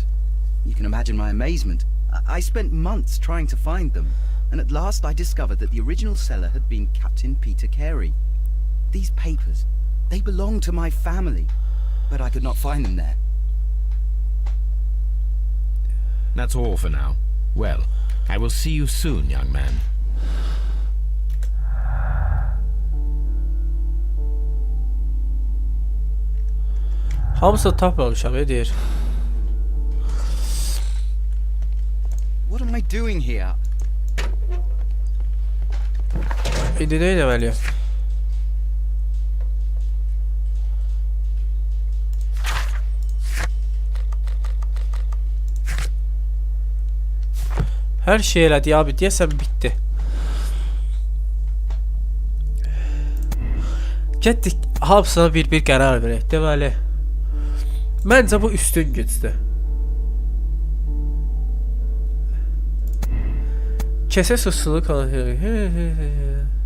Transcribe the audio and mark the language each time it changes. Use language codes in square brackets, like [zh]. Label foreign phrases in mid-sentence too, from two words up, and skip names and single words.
[en] You can imagine my amazement. I spent months trying to find them, and at last I discovered that the original seller had been Captain Peter Carey. These papers, they belonged to my family, but I could not find them there. That's all for now. Well, I will see you soon, young man. [az] Hamısı tapmamışam, deyir. [en] What am I doing here? [az] İndi nə etməliyəm? Hər şey elədi abi, deyəsən bitdi. Getdik, hamısına bir qərar verək. Deməli, məncə bu üstün gücdür. Kəsə susulu kanı.